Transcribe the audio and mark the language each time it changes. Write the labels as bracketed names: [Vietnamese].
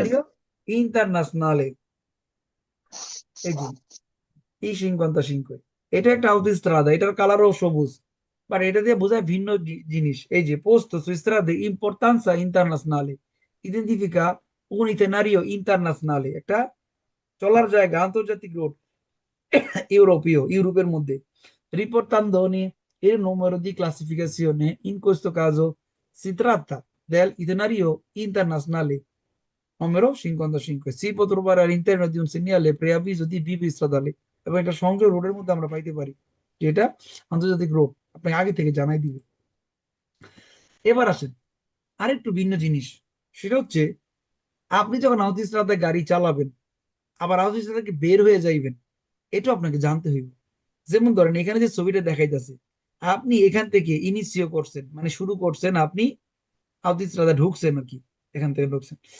[Bangla] Italian ইন্টারন্যাশনালে, এই যে ই সিংকন্ত sync, এটা একটা আউটোস্ট্রাদা, এটার কালারও সবুজ, বাট এটা দিয়ে বোঝায় ভিন্ন জিনিস। [Italian] এই যে posto su strade importanza internazionale identifica un itinerario internazionale, [Bangla] একটা চলার জায়গা, আন্তর্জাতিক রোড, ইউরোপের মধ্যে। [Italian] riportandone il numero di classificazione, in questo caso si tratta del itinerario internazionale numero 55, si può trovare all'interno di un segnale preavviso di bivio stradale, [Bangla] এবং এটা সংযোগ রোডের মধ্যে আমরা পাইতে পারি, যেটা আন্তর্জাতিক রোড আপনাকে আগে থেকে জানাই দিবে। এবার আসেন, আরেকটু ভিন্ন জিনিস, সেটা হচ্ছে আপনি যখন আউতিস্রাদায় গাড়ি চালাবেন আবার আউতিস্রাদা থেকে বের হয়ে যাইবেন, এটা আপনাকে জানতে হইবে। যেমন ধরেন এখানে যে ছবিটা দেখাইতেছে, আপনি এখান থেকে ইনিশিও করছেন, মানে শুরু করছেন, আপনি আউতিস্রাদা ঢুকছেন আর কি, এখান থেকে ঢুকছেন।